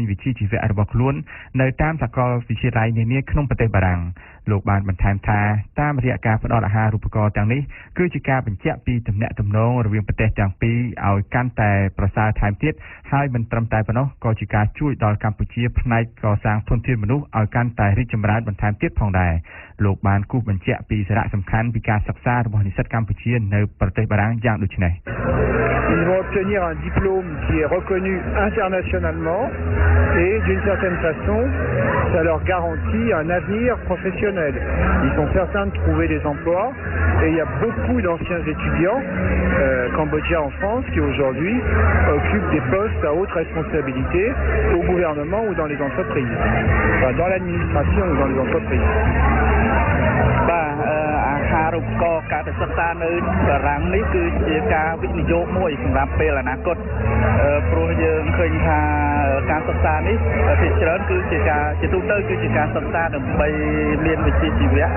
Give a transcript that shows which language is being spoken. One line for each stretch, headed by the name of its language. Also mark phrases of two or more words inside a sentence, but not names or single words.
Khmer: វិជ្ជាជីវៈរបស់ខ្លួននៅតាមសាកលវិទ្យាល័យនានាក្នុងប្រទេសបារាំងលោកបានបន្ថែមថាតាមរយៈការផ្តល់អាហារូបករណ៍ទាំងនេះគឺជាការបញ្ជាក់ពីទំនាក់ទំនងរវាងប្រទេសទាំងពីរឲ្យកាន់តែប្រសើរថែមទៀតហើយមិនត្រឹមតែប៉ុណ្ណោះក៏ជាការជួយដល់កម្ពុជាផ្នែកកសាងធនធានមនុស្សឲ្យកាន់តែរីកចម្រើនបន្ថែមទៀតផងដែរលោកបានគូសបញ្ជាក់ពីសារៈសំខាន់ពីការសិក្សារបស់និស្សិតកម្ពុជានៅប្រទេសបារាំងយ៉ាងដូចនេះ
French: Ils vont obtenir un diplôme qui est reconnu internationalement et d'une certaine façon, ça leur garantit un avenir professionnel. Ils sont certains de trouver des emplois et il y a beaucoup d'anciens étudiants cambodgiens en France qui aujourd'hui occupent des postes à haute responsabilité au gouvernement ou dans les entreprises, enfin, dans l'administration ou dans les entreprises.
Khmer: ការរូបករណ៍ការសិក្សានៅបារាំងនេះគឺជាការវិនិយោគមួយសម្រាប់ពេលអនាគតព្រោះយើងឃើញថាការសិក្សានេះភាគច្រើនគឺជាការសិក្សាដើម្បីមានវិជ្ជាជីវៈ